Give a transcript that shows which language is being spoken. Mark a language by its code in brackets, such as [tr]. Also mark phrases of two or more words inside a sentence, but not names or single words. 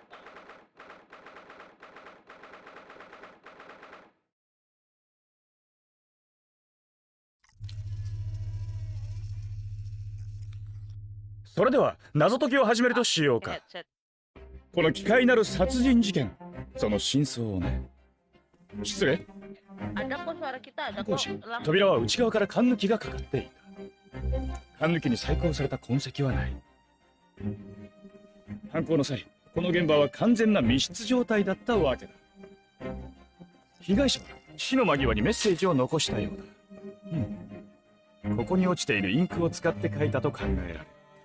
[ja] それでは謎解きを始めるとしようか。この奇怪なる殺人事件、その真相をね。失礼。 [id] Ada kok suara kita, ada [ja] 犯行時、 [id] kok. [ja] 扉は内側から缶抜きがかかっていた。缶抜きに細工された痕跡はない。犯行の際、この現場は完全な密室状態だったわけだ。被害者は死の間際にメッセージを残したようだ。ここに落ちているインクを使って書いたと考えられる。